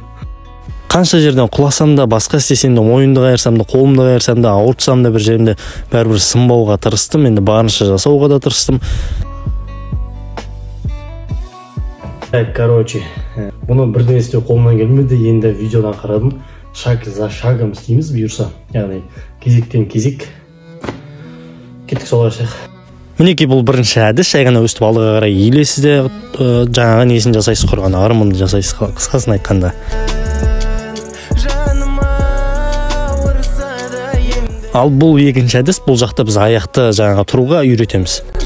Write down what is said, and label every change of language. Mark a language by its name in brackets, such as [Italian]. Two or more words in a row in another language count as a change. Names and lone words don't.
[Kazakh] Қанша жерден құласам да, басқа істесем де, мойынды қайырсам да, қолымды қайырсам да, ауыртсам да бір жерімде бәрібір сынбауға тырыстым, енді барынша жасауға да тырыстым. Короче, бұны бірден істеу қолымнан келмеді, енді видеодан қарадым. [Russian] Шаг за шагом [Kazakh] істейміз бұйырса, яғни кезектен кезек. Кеттік солға шақ. Мінекей бұл бірінші әдіс, жай ғана өстіп алдыға қарай иілесіз де, жаңағы несін жасайсыз, құрған ағырымынды жасайсыз, қысқасын айтқанда. Ал бұл екінші әдіс, бұл жақта біз аяқты жаңағы тұруға үйретеміз.